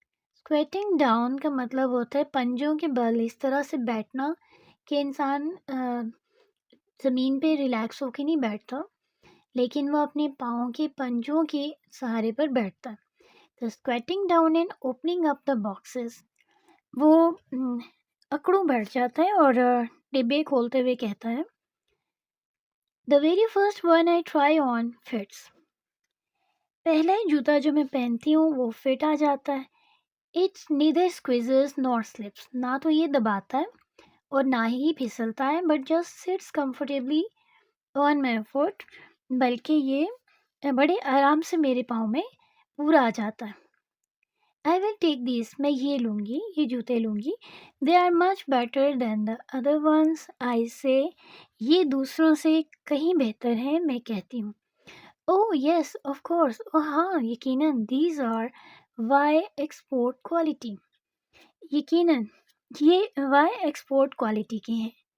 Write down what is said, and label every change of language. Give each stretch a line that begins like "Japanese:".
Urdu: اسکویٹنگ down کا مطلب ہوتا ہے پنجوں کے بل اس طرح سے بیٹھنا کہ انسان زمین پہ ریلیکس ہو کے نہیں بیٹھتا، لیکن وہ اپنے پاؤں کے پنجوں کے سہارے پر بیٹھتا ہے. تو
English: squatting down and opening up the boxes,
Urdu: وہ اکڑوں بیٹھ جاتا ہے اور ڈبے کھولتے ہوئے کہتا ہے.
English: The very first one I try on fits.
Urdu: پہلا ہی جوتا جو میں پہنتی ہوں وہ فٹ آ جاتا ہے.
English: It neither squeezes nor slips.
Urdu: نہ تو یہ دباتا ہے اور نہ ہی پھسلتا ہے,
English: but just sits comfortably on my foot.
Urdu: بلکہ یہ بڑے آرام سے میرے پاؤں میں پورا آ جاتا ہے.
English: I will take these.
Urdu: میں یہ لوں گی, یہ جوتے لوں گی.
English: They are much better than the other ones. I say.
Urdu: یہ دوسروں سے کہیں بہتر ہیں, میں کہتی ہوں.
English: Oh yes, of course.
Urdu: ہاں یقیناً.
English: These are Y export quality.
Urdu: یقیناً یہ Y export quality کے ہیں.